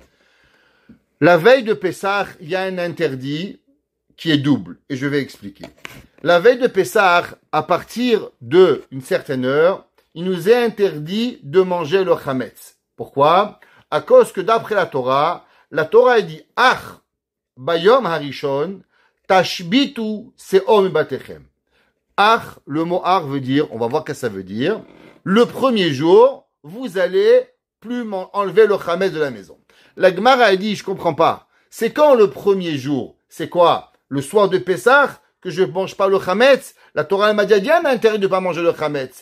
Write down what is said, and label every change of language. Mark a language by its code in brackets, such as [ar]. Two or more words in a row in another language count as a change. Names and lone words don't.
[fr] La veille de Pessah, il y a un interdit qui est double et je vais expliquer. La veille de Pessah, à partir d'une certaine heure, il nous est interdit de manger le chametz. Pourquoi? À cause que d'après la Torah dit « [he] אך ביום הראשון תשביתו שאור מבתיכם ». [fr] Ach, le mot ach veut dire, on va voir ce que ça veut dire, le premier jour, vous allez plus enlever le chametz de la maison. La Gemara a dit, je comprends pas, c'est quand le premier jour? C'est quoi? Le soir de Pessah, que je mange pas le chametz? La Torah m'a dit un interdit de pas manger le chametz.